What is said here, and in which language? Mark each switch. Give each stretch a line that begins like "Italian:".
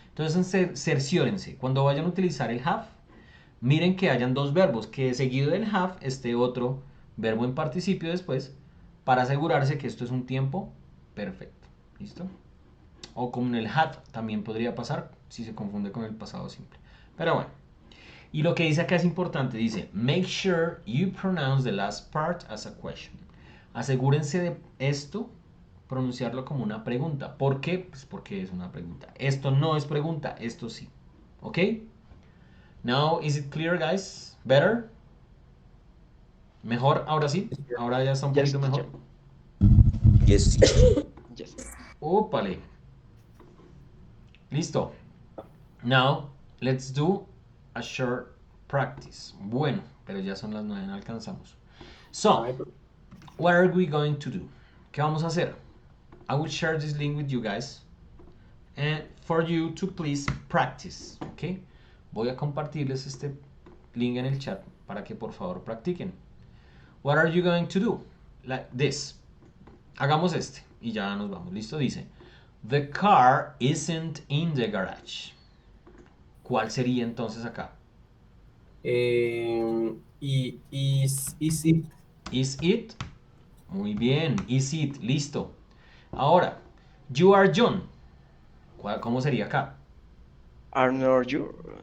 Spanish: Entonces cerciórense. Cuando vayan a utilizar el have, miren que hayan dos verbos, que seguido del have esté otro verbo en participio después, para asegurarse que esto es un tiempo perfecto. ¿Listo? O como en el had también podría pasar si se confunde con el pasado simple. Pero bueno. Y lo que dice acá es importante.
English: Dice, make sure you pronounce the last part as a question.
Spanish: Asegúrense de esto, pronunciarlo como una pregunta. ¿Por qué? Pues porque es una pregunta. Esto no es pregunta, esto sí. ¿Ok?
English: Now, is it clear, guys? Better?
Spanish: ¿Mejor? Ahora sí. Ahora ya está un
English: Yes,
Spanish: poquito mejor.
English: Yes, teacher. Yes.
Spanish: Ópale. Listo.
English: Now, let's do a short practice.
Spanish: Bueno, pero ya son las 9, no alcanzamos.
English: So, what are we going to do?
Spanish: ¿Qué vamos a hacer?
English: I will share this link with you guys and for you to please practice, ¿ok?
Spanish: Voy a compartirles este link en el chat para que por favor practiquen.
English: What are you going to do? Like this.
Spanish: Hagamos este y ya nos vamos. Listo, dice.
English: The car isn't in the garage.
Spanish: ¿Cuál sería entonces acá?
English: Is it? Is it?
Spanish: Muy bien.
English: Is it? Listo.
Spanish: Ahora,
English: you are John.
Spanish: ¿Cómo sería acá?
English: Are not you?